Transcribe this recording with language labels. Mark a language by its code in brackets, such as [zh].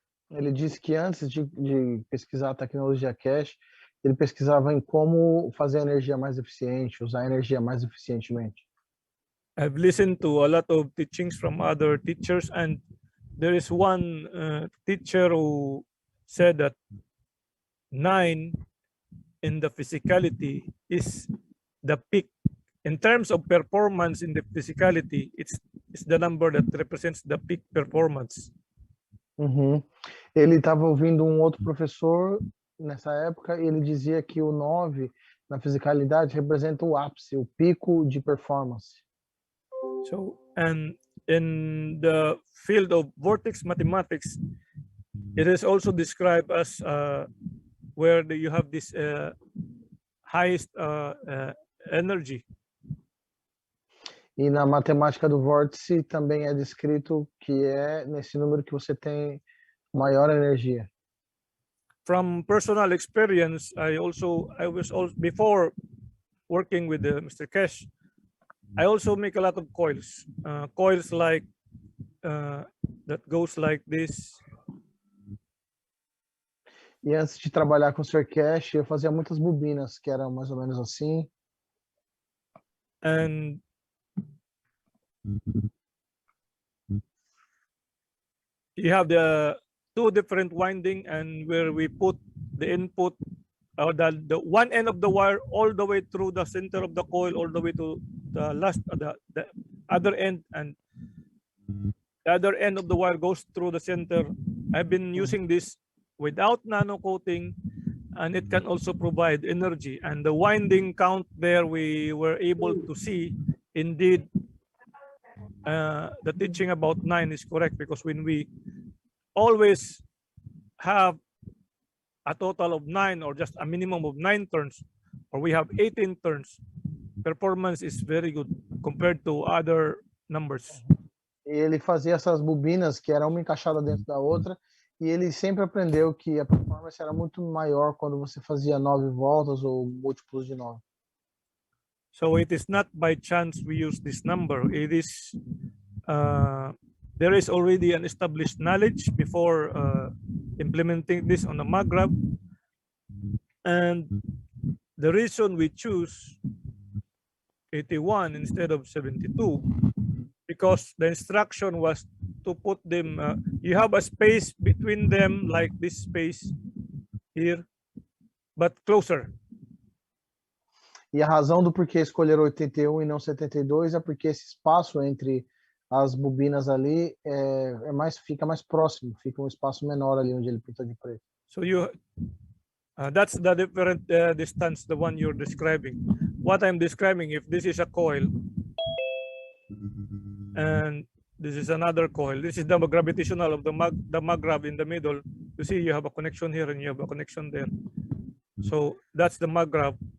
[pt] Ele disse que antes de pesquisar a tecnologia cash, ele pesquisava em como fazer a energia mais eficiente, usar a energia mais eficientemente. [en] I've listened to a lot of teachings from other teachers, and there is one teacher who said that 9 in the physicality is the peak. In terms of performance in the physicality, it's the number that represents the peak performance. [pt] Ele estava ouvindo um outro professor nessa época e ele dizia que o 9 na fisicalidade representa o ápice, o pico de performance. [en] So, and in the field of vortex mathematics, It is also described as where you have this highest energy. [pt] E na matemática do vórtice também é descrito que é nesse número que você tem maior energia. [en] From personal experience, I was also before working with Mr. Cash, I also make a lot of coils, coils like that goes like this. [pt] E antes de trabalhar com o Sr. Cash, eu fazia muitas bobinas que eram mais ou menos assim. [en] And you have the two different winding, and where we put the input or the one end of the wire all the way through the center of the coil, all the way to the last the other end, and the other end of the wire goes through the center. I've been using this without nano coating, and it can also provide energy. And the winding count there, we were able to see indeed the teaching about 9 is correct, because when we always have a total of 9 or just a minimum of 9 turns, or we have 18 turns, performance is very good compared to other numbers. [pt] Ele fazia essas bobinas que eram uma encaixada dentro da outra, e ele sempre aprendeu que a performance era muito maior quando você fazia 9 voltas ou múltiplos de 9. [en] So it is not by chance we use this number. It is there is already an established knowledge before implementing this on the Magrav, and the reason we choose 81 instead of 72, because the instruction was to put them, you have a space between them like this space here, but closer. [pt] E a razão do porquê escolher 81 e não 72 é porque esse espaço entre as bobinas ali fica mais próximo, fica um espaço menor ali onde ele pintou de preto. [en] So you, that's the different distance, the one you're describing. What I'm describing, if this is a coil, and this is another coil, this is the gravitational of the Magrav in the middle. You see, you have a connection here and you have a connection there. So that's the Magrav.